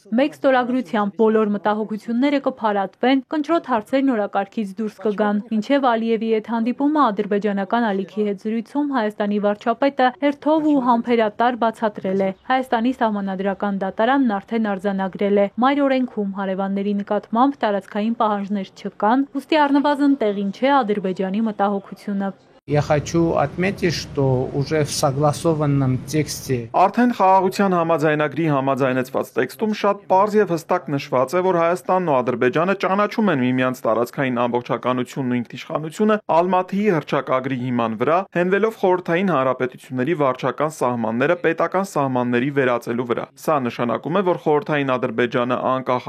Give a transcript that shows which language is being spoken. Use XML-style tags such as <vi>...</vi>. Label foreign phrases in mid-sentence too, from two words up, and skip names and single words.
<hy>Մեկ ստորագրությամբ բոլոր մտահոգությունները կփարատվեն, կնճռոտ հարցերն օրակարգից դուրս կգան։ Մինչև Ալիևի հետ հանդիպումը ադրբեջանական ալիքի հետ զրույցում Հայաստանի վարչապետը հերթով ու համբերատար բացատրել է։ Հայաստանի սահմանադրական դատարանն արդեն արձանագրել է։ Մայր օրենքում հարևանների նկատմամբ տարածքային պահանջներ չկան, ուստի առնվազն տեղին չէ Ադրբեջանի մտահոգությունը։</hy> <ru>Я хочу отметить, что уже в согласованном тексте</ru> <hy>Արդեն խաղաղության համաձայնագրի համաձայնեցված տեքստում շատ պարզ եւ հստակ նշված է, որ Հայաստանն ու Ադրբեջանը ճանաչում են միմյանց տարածքային ամբողջականությունն ու ինքնիշխանությունը Ալմաթիի հռչակագրի հիման վրա, հենվելով խորհրդային հանրապետությունների վարչական սահմանները պետական սահմանների վերածելու վրա։ Սա նշանակում է, որ խորհրդային Ադրբեջանը անկախ</hy>